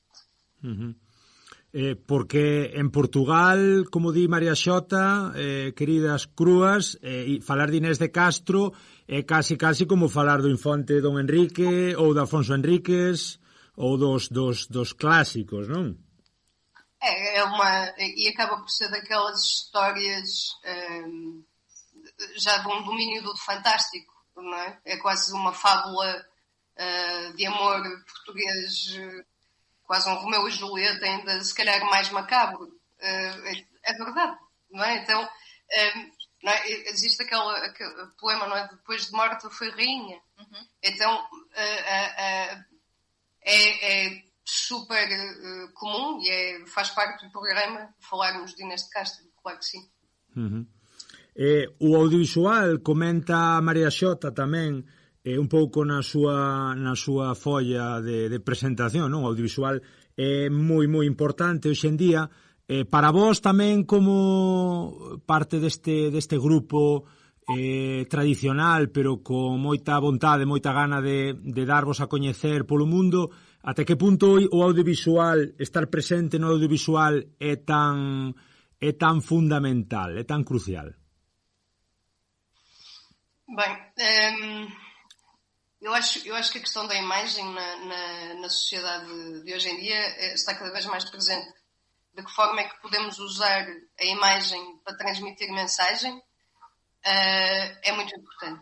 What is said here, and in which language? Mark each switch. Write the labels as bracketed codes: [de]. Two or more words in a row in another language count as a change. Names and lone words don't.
[gl] Porque en Portugal, como di Mariaxota, queridas crúas, falar de Inés de Castro é casi como falar do infante Don Enrique ou de Afonso Enríquez ou dos clásicos, non? [pt] E acaba por ser daquelas histórias já de um domínio do fantástico, não é? É quase uma fábula de amor português, quase um Romeu e Julieta, ainda se calhar mais macabro. É verdade, não é? Então, não é? Existe aquele poema, não é? Depois de morta foi rainha. Então, é super comum e faz parte do programa falarmos de Inés de Castro, claro que sim. [gl] O audiovisual, comenta Mariaxota tamén, un pouco na súa folla de presentación, non? O audiovisual é moi importante hoxe en día. Para vos tamén, como parte deste grupo tradicional, pero con moita vontade, moita gana de darvos a coñecer polo mundo, até que punto o audiovisual, estar presente no audiovisual é tan fundamental, é tan crucial? [pt] Bem, eu acho que a questão da imagem na sociedade de hoje em dia está cada vez mais presente. De que forma é que podemos usar a imagem para transmitir mensagem é muito importante.